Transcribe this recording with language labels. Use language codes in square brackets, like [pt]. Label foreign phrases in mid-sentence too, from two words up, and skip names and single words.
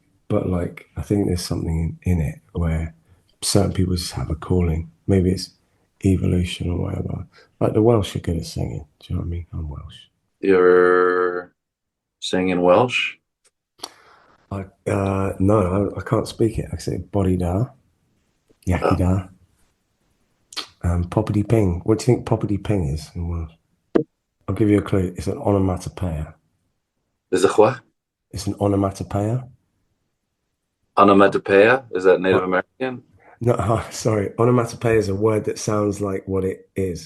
[en] But, like, I think there's something in it where certain people just have a calling. Maybe it's evolution or whatever. Like the Welsh are good at singing. Do you know what I mean? I'm Welsh. You're singing Welsh? No, I can't speak it. I say [cy] body da, yaki [en] Oh. da, poppity ping. What do you think poppity ping is in Welsh? I'll give you a clue. It's an onomatopoeia. Is it what? It's an onomatopoeia. Onomatopoeia? Is that Native What? American? No, sorry. Onomatopoeia is a word that sounds like what it is.